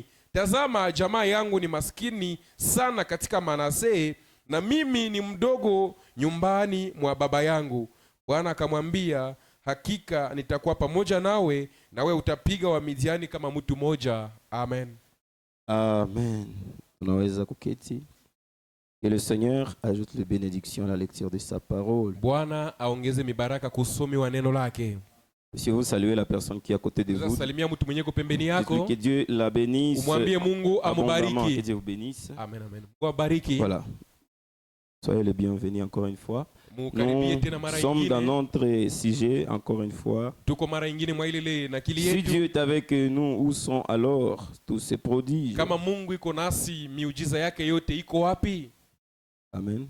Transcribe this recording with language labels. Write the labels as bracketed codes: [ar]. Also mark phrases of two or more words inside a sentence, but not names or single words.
[sw] Tazama, jamaa yangu ni maskini sana katika Manase, na mimi ni mdogo nyumbani mwa baba yangu. Bwana akamwambia, hakika nitakuwa pamoja nawe, nawe utapiga Wamidiani kama mtu moja. Amen. Amen. Tunaweza kuketi. [fr] Et le Seigneur ajoute les bénédictions à la lecture de sa parole. [sw] Bwana aongeze mibaraka kusomi wa neno lake. [fr] Si vous saluez la personne qui est à côté de vous, [sw] salimia mtu mwenye pembeni yako, [fr] que Dieu la bénisse. [sw] Umwambie Mungu amubariki. [fr] Que Dieu vous bénisse. [sw] Amen, amen. Mungu abariki. [fr] Voilà. Soyez les bienvenus encore une fois. Nous sommes dans notre sujet encore une fois. Si Dieu est avec nous, où sont alors tous ces prodiges? Amen.